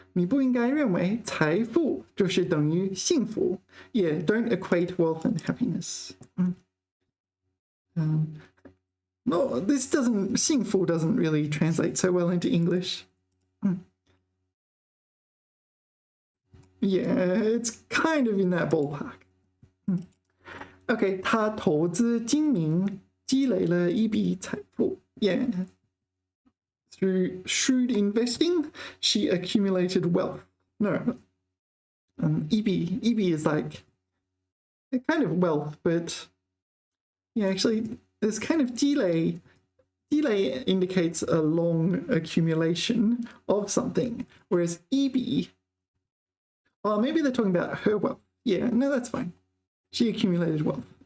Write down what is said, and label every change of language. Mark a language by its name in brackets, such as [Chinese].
[Chinese] 你不应该认为财富就是等于幸福. [English] Yeah, don't equate wealth and happiness. No, this doesn't, 幸福 doesn't really translate so well into English. Yeah, it's kind of in that ballpark. [Chinese] Okay, 他投资精明，积累了一笔财富. [English] Yeah. Through shrewd investing, she accumulated wealth. No. EB is like a kind of wealth, but yeah, actually, this kind of 积累 indicates a long accumulation of something, whereas EB, well, maybe they're talking about her wealth. Yeah, no, that's fine. She accumulated wealth.